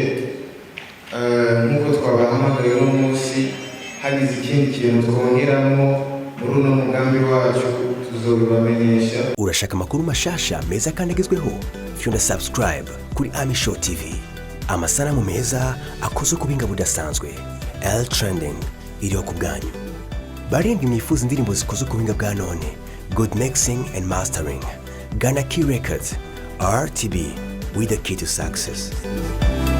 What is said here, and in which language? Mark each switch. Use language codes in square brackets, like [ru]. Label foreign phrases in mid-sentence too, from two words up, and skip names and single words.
[rn] Nkuko twabahamagaye uno munsi, hagize ikindi kintu twongeramo muri uno mugambi wacu tuzobibamenyesha. Urashaka amakuru mashasha meza kandi agezweho? Fyunda subscribe kuri Ami Show TV. Amasanamu meza akozwe ku buhinga budasanzwe. L Trending iriho ku bwanyu. Barindwi mwifuza indirimbo zikozwe ku buhinga bwa none. [en] Good mixing and mastering. Ghana Key Records. RTB with the key to success.